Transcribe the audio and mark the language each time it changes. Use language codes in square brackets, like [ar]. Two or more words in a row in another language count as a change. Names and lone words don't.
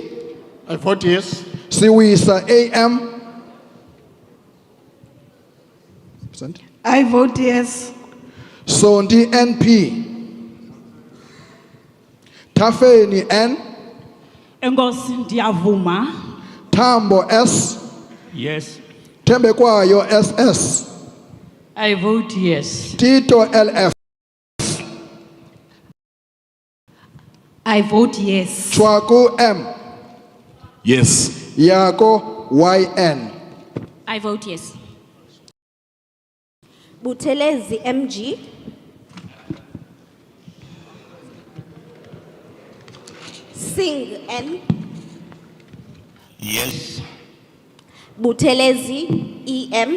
[en] I vote yes. Siwisa, AM. I vote yes. Sondi, NP. Tafeni, N. [xh] Enkosi ndiyavuma. [en] Tambo, S. Yes. Tembekwayo, SS. I vote yes. Tito, LF. I vote yes. Chwaku, M. Yes. Yako, YN. I vote yes. Buthelezi, MG. Singh, N. Yes. Buthelezi, EM.